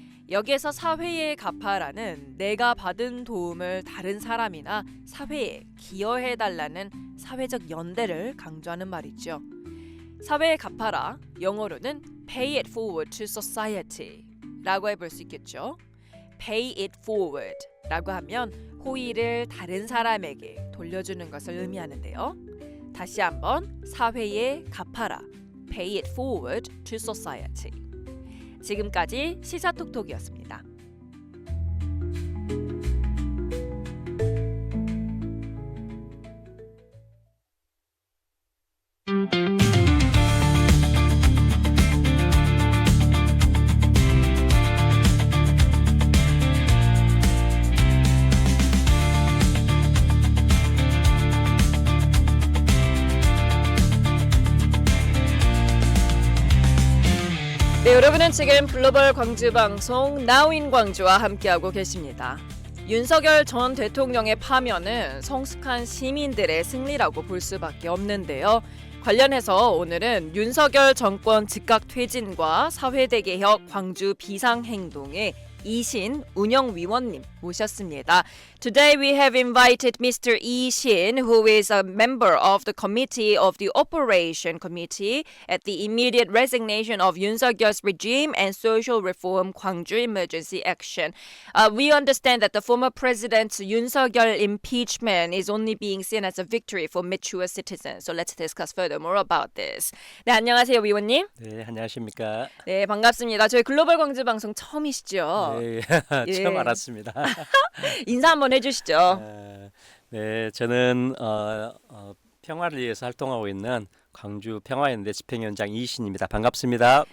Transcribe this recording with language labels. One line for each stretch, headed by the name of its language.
Korean: 여기에서 사회에 갚아라는 내가 받은 도움을 다른 사람이나 사회에 기여해달라는 사회적 연대를 강조하는 말이죠. 사회에 갚아라, 영어로는
English: pay it forward to society
Korean: 라고 해볼 수 있겠죠.
English: pay it forward
Korean: 라고 하면 호의를 다른 사람에게 돌려주는 것을 의미하는데요. 다시 한번 사회에 갚아라,
English: pay it forward to society.
Korean: 지금까지 시사톡톡이었습니다. 네, 여러분은 지금 글로벌 광주 방송 Now in 광주와 함께하고 계십니다. 윤석열 전 대통령의 파면은 성숙한 시민들의 승리라고 볼 수밖에 없는데요. 관련해서 오늘은 윤석열 정권 즉각 퇴진과 사회대 개혁 광주 비상행동의 이신 운영위원님 모셨습니다.
English: Today we have invited Mr. Lee Shin, who is a member of the committee of the Operation Committee at the immediate resignation of Yoon Suk-yeol's regime and social reform Gwangju Emergency Action. We understand that the former president Yoon Suk-yeol impeachment is only being seen as a victory for mature citizens. So let's discuss furthermore about this.
Korean: 네, 안녕하세요, 위원님. 네, 안녕하십니까. 네, 반갑습니다. 저희 글로벌 광주 방송 처음이시죠? 네, 예. 처음 알았습니다. 인사 한번 해주시죠. 네, 저는 평화를 위해서 활동하고 있는 광주 평화연대 집행위원장 이신입니다. 반갑습니다.